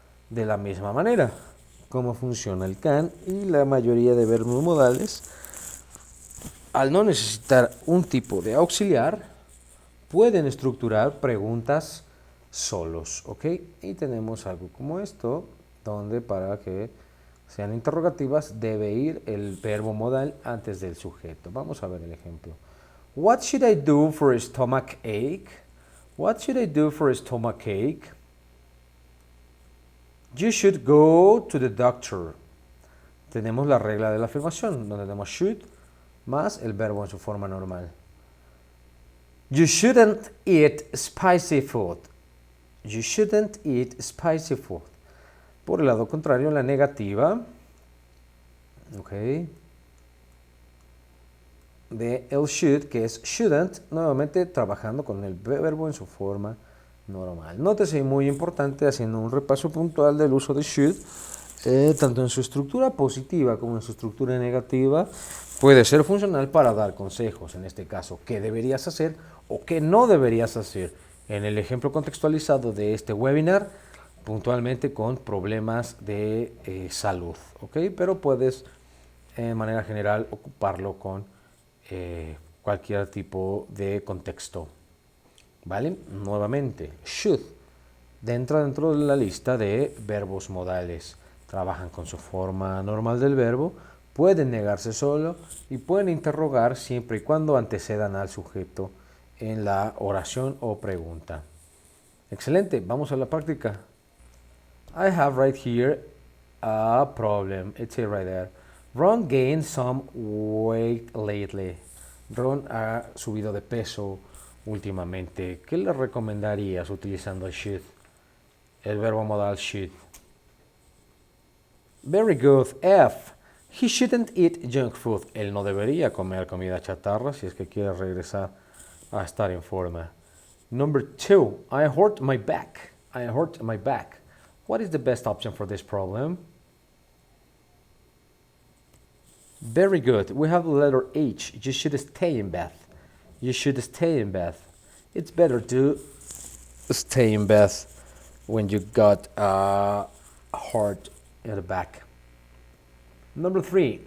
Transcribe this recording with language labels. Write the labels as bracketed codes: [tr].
[es] De la misma manera, cómo funciona el can y la mayoría de verbos modales, al no necesitar un tipo de auxiliar, pueden estructurar preguntas solos, ¿ok? Y tenemos algo como esto, donde para que sean interrogativas debe ir el verbo modal antes del sujeto. Vamos a ver el ejemplo. [en] What should I do for a stomach ache? What should I do for a stomach ache? You should go to the doctor. [es] Tenemos la regla de la afirmación, donde tenemos should más el verbo en su forma normal. [en] You shouldn't eat spicy food. You shouldn't eat spicy food. [es] Por el lado contrario, la negativa, ok, de el should, que es shouldn't, nuevamente trabajando con el verbo en su forma normal. Nótese, muy importante, haciendo un repaso puntual del uso de should, tanto en su estructura positiva como en su estructura negativa, puede ser funcional para dar consejos, en este caso, qué deberías hacer o qué no deberías hacer. En el ejemplo contextualizado de este webinar, puntualmente con problemas de salud, ¿ok? Pero puedes, de manera general, ocuparlo con cualquier tipo de contexto, ¿vale? Nuevamente, should entra dentro de la lista de verbos modales. Trabajan con su forma normal del verbo, pueden negarse solo y pueden interrogar siempre y cuando antecedan al sujeto en la oración o pregunta. Excelente, vamos a la práctica. [en] I have right here a problem. It's it right there. Ron gained some weight lately. [es] Ron ha subido de peso últimamente. ¿Qué le recomendarías utilizando should? El verbo modal should. [en] Very good. F. He shouldn't eat junk food. [es] Él no debería comer comida chatarra si es que quiere regresar a estar en forma. [en] Number 2. I hurt my back. I hurt my back. What is the best option for this problem? Very good. We have the letter H. You should stay in bed. You should stay in bed. It's better to stay in bed when you got a heart in the back. Number 3.